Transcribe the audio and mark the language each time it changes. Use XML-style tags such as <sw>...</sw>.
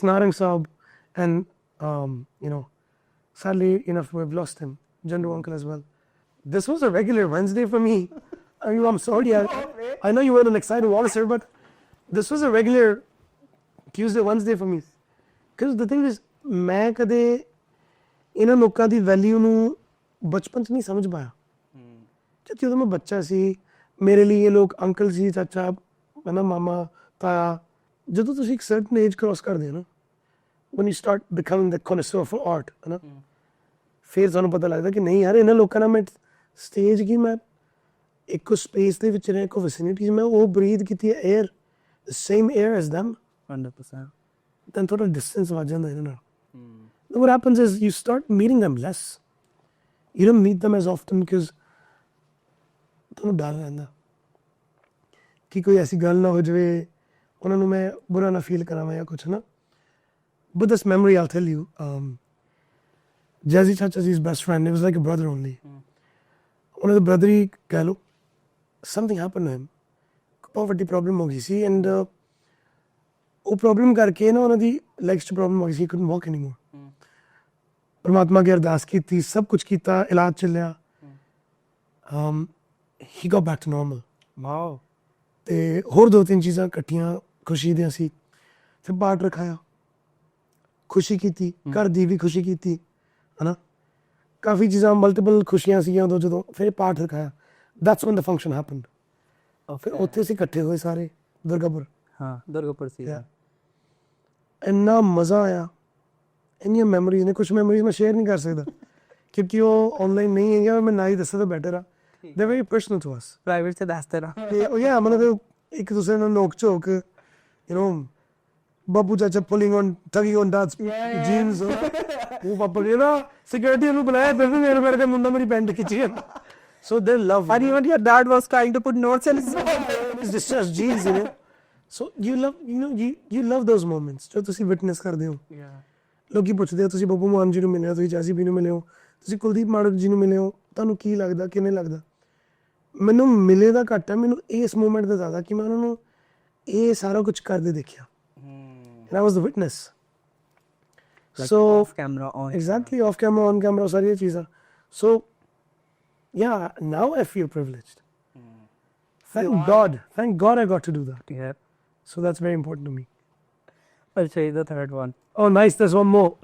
<en>Narang Saab, and you know, sadly enough we've lost him. Jandu uncle as well. This was a regular Wednesday for me. I mean, I'm sorry. I know you were an excited Wallacer, but this was a regular Tuesday, Wednesday for me. Because the thing is,</en> <pa>ਮੈਂ ਕਦੇ ਇਹਨਾਂ ਲੋਕਾਂ ਦੀ value ਨੂੰ ਬਚਪਨ 'ਚ ਨਹੀਂ ਸਮਝ ਪਾਇਆ। ਜਦੋਂ ਮੈਂ ਬੱਚਾ ਸੀ ਮੇਰੇ ਲਈ ਇਹ ਲੋਕ ਅੰਕਲ ਸੀ, ਚਾਚਾ, ਹੈ ਨਾ, ਮਾਮਾ, ਤਾਇਆ। ਜਦੋਂ ਤੁਸੀਂ ਇੱਕ ਸਰਟਨ ਏਜ ਕ੍ਰੋਸ ਕਰਦੇ ਹੋ ਨਾ,</pa> <en>when you start becoming the connoisseur for art,</en> <pa>ਹੈ ਨਾ, ਫਿਰ ਤੁਹਾਨੂੰ ਪਤਾ ਲੱਗਦਾ ਕਿ ਨਹੀਂ ਯਾਰ ਇਹਨਾਂ ਲੋਕਾਂ ਨਾਲ ਮੈਂ ਸਟੇਜ ਕੀ ਮੈਂ ਇੱਕੋ ਸਪੇਸ ਦੇ ਵਿੱਚ ਰਿਹਾ, ਇੱਕੋ ਵਿਸਿਨਿਟੀ 'ਚ ਮੈਂ ਉਹ ਬਰੀਥ ਕੀਤੀ ਹੈ air,</pa> <en>the same air as them. 100%.</en> <pa>Then ਥੋੜਾ distance ਵੱਜ ਜਾਂਦਾ ਇਹਨਾਂ ਨਾਲ।</pa> <en>What happens is you start meeting them less. You don't meet them as often because</en> <pa>ਤੁਹਾਨੂੰ ਡਰ ਰਹਿੰਦਾ ਕਿ ਕੋਈ ਐਸੀ ਗੱਲ ਨਾ ਹੋ ਜਾਵੇ ਉਹਨਾਂ ਨੂੰ ਮੈਂ ਬੁਰਾ ਨਾ ਫੀਲ ਕਰਾਵਾਂ ਜਾਂ ਕੁਛ ਨਾ।</pa> <en>But this memory, I'll tell you, Jazzy Chacha's best friend, it was like a brother only. One of the brother</en> <pa>ਹੀ ਕਹਿ ਲਓ,</pa> <en>something happened to him.</en> <pa>Poverty problem ਹੋ ਗਈ ਸੀ and ਉਹ ਪ੍ਰੋਬਲਮ ਕਰਕੇ ਨਾ ਉਹਨਾਂ ਦੀ ਲੈਗਸ 'ਚ ਪ੍ਰੋਬਲਮ ਹੋ ਗਈ ਸੀ,</pa> <en>he couldn't walk anymore.</en> <pa>ਪਰਮਾਤਮਾ ਅੱਗੇ ਅਰਦਾਸ ਕੀਤੀ, ਸਭ ਕੁਛ ਕੀਤਾ, ਇਲਾਜ ਚੱਲਿਆ।</pa> <en>He got back to normal. Wow.</en> <pa>ਤੇ ਹੋਰ 2-3 ਚੀਜ਼ਾਂ ਇਕੱਠੀਆਂ ਖੁਸ਼ੀ ਦੀਆਂ ਸੀ। ਫਿਰ ਪਾਠ ਰਖਾਇਆ, ਖੁਸ਼ੀ ਕੀਤੀ, ਘਰ ਦੀ ਵੀ ਖੁਸ਼ੀ ਕੀਤੀ, ਹੈ ਨਾ। ਕਾਫੀ ਚੀਜ਼ਾਂ ਮਲਟੀਪਲ ਖੁਸ਼ੀਆਂ ਸੀਗੀਆਂ ਉਦੋਂ ਜਦੋਂ ਫਿਰ ਪਾਠ ਰਖਾਇਆ।</pa> <en>That's when the function happened.</en> <pa>ਫਿਰ ਉੱਥੇ ਅਸੀਂ ਇਕੱਠੇ ਹੋਏ ਸਾਰੇ ਦੁਰਗਾਪੁਰ। ਹਾਂ, ਦੁਰਗਾਪੁਰ ਸੀ। ਇੰਨਾ ਮਜ਼ਾ ਆਇਆ, ਇੰਨੀਆਂ ਮੈਮੋਰੀਜ਼ ਨੇ। ਕੁਛ ਮੈਮੋਰੀਜ਼ ਮੈਂ ਸ਼ੇਅਰ ਨਹੀਂ ਕਰ ਸਕਦਾ ਕਿਉਂਕਿ ਉਹ ਆਨਲਾਈਨ ਨਹੀਂ ਹੈਗੀਆਂ, ਮੈਂ ਨਾ ਹੀ ਦੱਸਾਂ ਤਾਂ ਬੈਟਰ ਆ।</pa> <en>They very personal to us.</en> <pa>Private 'ਚ ਦੱਸ ਦੇਣਾ। ਤੇ ਉਹ ਯਾ ਮਤਲਬ ਇੱਕ ਦੂਸਰੇ ਨਾਲ ਨੋਕ ਝੋਕ, ਯੂ ਨੋ, ਬੱਬੂ ਚਾਚਾ</pa> <en>Pulling on tugging on dad's jeans.</en> <pa>ਉਹ ਪਾਪਾ ਕਹਿੰਦਾ ਸਿਕਿਉਰਿਟੀ ਨੂੰ ਬੁਲਾਇਆ, ਫਿਰ ਵੀ ਮੇਰੇ ਕਰਕੇ ਮੁੰਡਾ ਮੇਰੀ ਪੈਂਟ ਖਿੱਚੀ ਜਾਂਦਾ।</pa> <en>So they love. And even your dad was trying to put notes in his is discharged genes, you know. So you love those moments ਜੋ ਤੁਸੀਂ witness ਕਰਦੇ ਹੋ.</en> <pa>ਲੋਕੀ ਪੁੱਛਦੇ ਹੋ ਤੁਸੀਂ ਬੱਬੂ ਮਾਨ ਜੀ ਨੂੰ ਮਿਲੇ ਹੋ, ਤੁਸੀਂ ਜੈਜ਼ੀ ਬੀ ਨੂੰ ਮਿਲੇ ਹੋ, ਤੁਸੀਂ ਕੁਲਦੀਪ ਮਾਨਕ ਜੀ ਨੂੰ ਮਿਲੇ ਹੋ, ਤੁਹਾਨੂੰ ਕੀ ਲੱਗਦਾ ਕਿਵੇਂ ਲੱਗਦਾ? ਮੈਨੂੰ ਮਿਲੇ ਦਾ ਘੱਟ ਹੈ, ਮੈਨੂੰ ਇਸ ਮੂਮੈਂਟ ਦਾ ਜ਼ਿਆਦਾ ਕਿ ਮੈਂ ਉਹਨਾਂ ਨੂੰ ਇਹ ਸਾਰਾ ਕੁਝ ਕਰਦੇ ਦੇਖਿਆ.</pa> <en>And I was the witness. Like so off camera, on exactly off camera, on camera,</en> <hi>सारी चीज़ें.</hi> <en>So yeah, now I feel privileged. Thank God I got to do that. Yeah. So that's very important to me. I'll show you the third one. Oh nice, there's one more.</en>